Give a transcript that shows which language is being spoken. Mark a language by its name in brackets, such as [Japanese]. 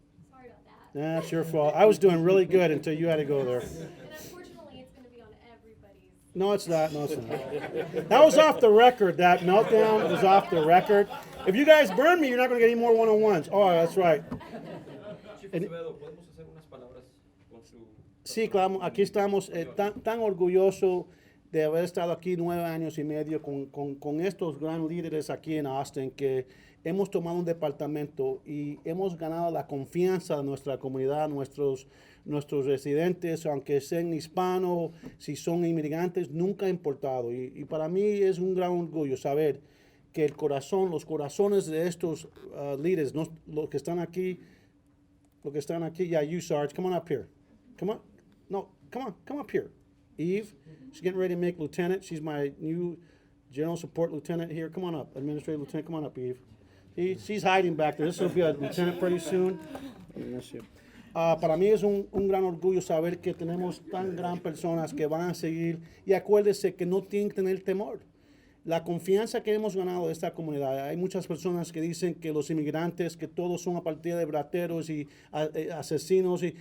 [English] Sorry about that. That's your fault. I was doing really good until you had to go there. And unfortunately, it's going to be on everybody's. No, it's not. No, it's not. That was off the record. That meltdown was off the record. If you guys burn me, you're not going to get any more one-on-ones. Oh, that's right. [Spanish] Chief Acevedo, ¿podemos hacer unas palabras con su... Sí, claro. Aquí estamos tan orgullosos de haber estado aquí 9 años y medio con estos gran líderes aquí en Austin, que hemos tomado un departamento y hemos ganado la confianza de nuestra comunidad, nuestros residentes, aunque sean hispanos, si son inmigrantes, nunca ha importado. Y para mí es un gran orgullo saber que los corazones de estos líderes, los que están aquí, [English] yeah, you, Sarge, come on up here. Come on. No, come up here. Eve, she's getting ready to make lieutenant. She's my new general support lieutenant here. Come on up, administrative lieutenant. Come on up, Eve. She's hiding back there. This will be a lieutenant pretty soon. [Spanish] Para mí es un gran orgullo saber que tenemos tan gran personas que van a seguir. Y acuérdese que no tienen que tener temor. La confianza que hemos ganado de esta comunidad. Hay muchas personas que dicen que los inmigrantes, que todos son a partir de brateros y asesinos.